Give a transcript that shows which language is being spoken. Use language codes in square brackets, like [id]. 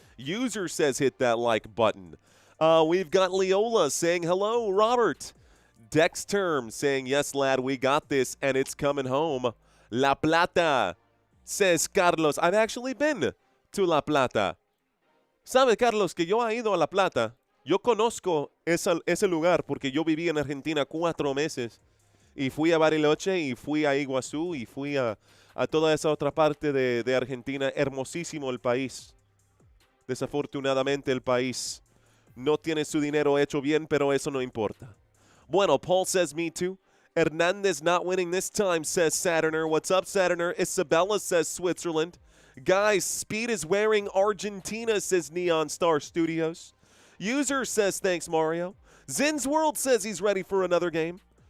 [en] User says hit that like button. We've got Leola saying hello, Robert. Dex Term saying, yes, lad, we got this, and it's coming home. La Plata, says Carlos. I've actually been to La Plata. [es] ¿Sabe, Carlos, que yo he ido a La Plata? Yo conozco ese lugar porque yo viví en Argentina 4 meses. Y fui a Bariloche, y fui a Iguazú, y fui a toda esa otra parte de Argentina. Hermosísimo el país. Desafortunadamente el país no tiene su dinero hecho bien, pero eso no importa. [en] Bueno, Paul says me too. Hernandez not winning this time, says Saturner. What's up, Saturner? Isabella says Switzerland. Guys, Speed is wearing Argentina, says Neon Star Studios. User says thanks, Mario. Zin's World says he's ready for another game.